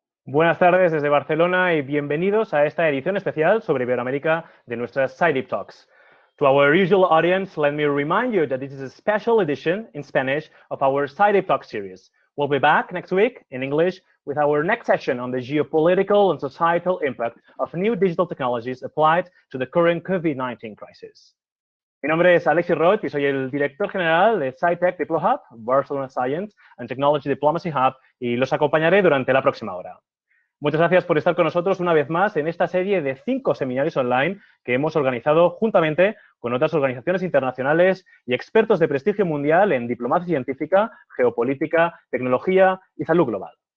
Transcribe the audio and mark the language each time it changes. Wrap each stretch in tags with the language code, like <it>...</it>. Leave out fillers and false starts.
<es>Buenas tardes desde Barcelona y bienvenidos a esta edición especial sobre Iberoamérica de nuestras SciDeep Talks.</es> <en>To our usual audience, let me remind you that this is a special edition in Spanish of our SciDeep Talk series. We'll be back next week in English with our next session on the geopolitical and societal impact of new digital technologies applied to the current COVID-19 crisis.</en> <es>Mi nombre es Alexis Roig y soy el director general de SciTech Diplo Hub, Barcelona Science and Technology Diplomacy Hub, y los acompañaré durante la próxima hora. Muchas gracias por estar con nosotros una vez más en esta serie de 5 seminarios online que hemos organizado juntamente con otras organizaciones internacionales y expertos de prestigio mundial en diplomacia científica, geopolítica, tecnología y salud global.</es>